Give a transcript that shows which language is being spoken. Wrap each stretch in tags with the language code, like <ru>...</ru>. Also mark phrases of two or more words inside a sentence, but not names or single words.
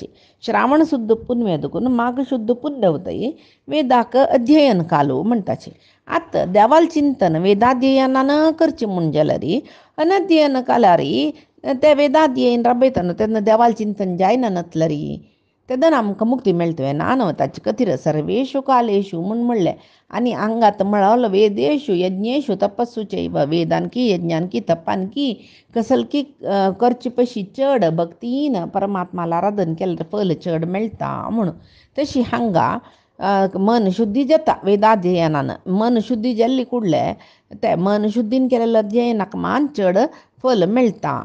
<kok>श्रावण शुद्ध पुनवे दुखून माघ शुद्ध पुन्नव तरी वेदाक अध्ययन कालो म्हणटाची. आतां देवाल चिंतन वेदाध्ययनान करचें म्हूण जाल्यार अनध्ययन काल्यार ते वेदाध्ययन राबयतना तेन्ना देवाल चिंतन जायना नातल्यार तेदन आमकां मुक्ती मेळटवे नानवताचे कथिर</kok> <sa>सर्वेषु कालेषु</sa> <kok>म्हूण म्हणलें आनी हांगात म्हळवलं</kok> <sa>वेदेषु यज्ञेषु तपस्सु चैव</sa> <kok>वेदांकी यज्ञांकी तपांकी कसलकी करचे पयशी चड भक्तीन परमात्माला आराधन केल्यार फल चड मेळटा म्हणून. तशी हांगा मन शुद्धी जाता वेदाध्ययनान. मन शुद्धी जाल्ली कुडले ते मन शुद्धीन केलेल्या अध्ययनाक मान चड फल मेळटा.</kok>